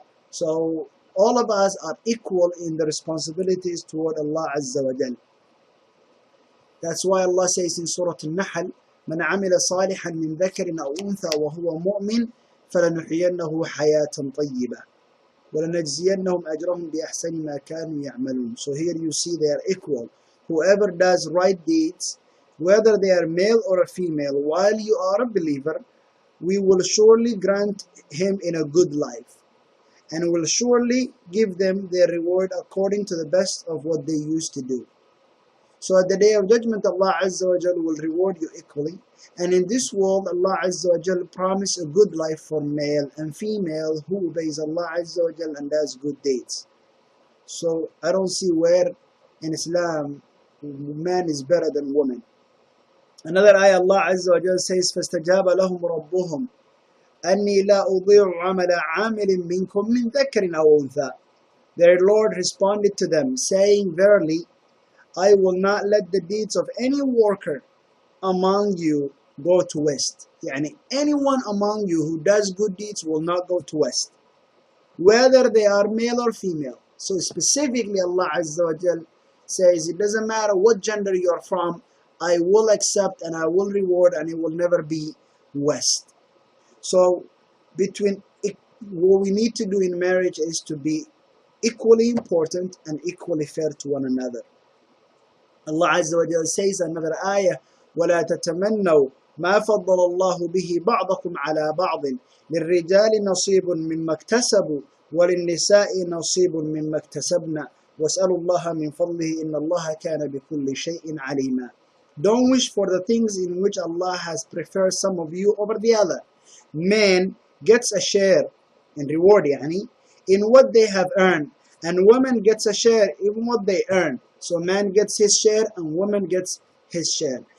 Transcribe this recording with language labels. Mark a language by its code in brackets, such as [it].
[en] So all of us are equal in the responsibilities toward Allah Azza wa Jal. That's why Allah says in Surah Al-Nahl, [ar] مَنْ عَمِلَ صَالِحًا مِنْ ذَكَرٍ أَوْ أُنْثَى وَهُوَ مُؤْمِنٌ فَلَنُحْيِيَنَّهُ حَيَاةً طَيِّبَةً وَلَنَجْزِيَنَّهُمْ أَجْرَهُمْ بِأَحْسَنِ مَا كَانُوا يَعْمَلُونَ. [en] So here you see they are equal. Whoever does right deeds, whether they are male or a female, while you are a believer, we will surely grant him in a good life, and will surely give them their reward according to the best of what they used to do. So at the day of judgment, Allah Azza wa Jal will reward you equally. And in this world, Allah Azza wa Jal promised a good life for male and female who obeys Allah Azza wa Jal and does good deeds. So I don't see where in Islam man is better than woman. Another ayah, Allah Azza wa Jal says, [ar] فَاسْتَجَابَ لَهُمْ رَبُّهُمْ أَنِّي لَا أُضِيعُ عَمَلَ عَامِلٍ مِّنكُمْ مِّن ذَكَرٍ أَوْ أُنثَىٰ. [en] Their Lord responded to them, saying, Verily, I will not let the deeds of any worker among you go to waste. Yani anyone among you who does good deeds will not go to waste, whether they are male or female. So specifically Allah Azza wa Jal says, it doesn't matter what gender you are from, I will accept and I will reward, and it will never be waste. So what we need to do in marriage is to be equally important and equally fair to one another. Allah Azza wa Jalla says another ayah, [ar] وَلَا تَتَمَنَّوْا مَا فَضَّلَ اللَّهُ بِهِ بَعْضَكُمْ عَلَى بَعْضٍ لِلرِّجَالِ نَصِيبٌ مِّمَّا اكْتَسَبُوا وَلِلنِّسَاءِ نَصِيبٌ مِّمَّا اكْتَسَبْنَا وَاسْأَلُوا اللَّهَ مِنْ فَضْلِهِ إِنَّ اللَّهَ كَانَ بِكُلِّ شَيْءٍ عَلِيمًا. [en] Don't wish for the things in which Allah has preferred some of you over the other. Man gets a share in reward, in what they have earned, and woman gets a share in what they earn. So man gets his share and woman gets his share.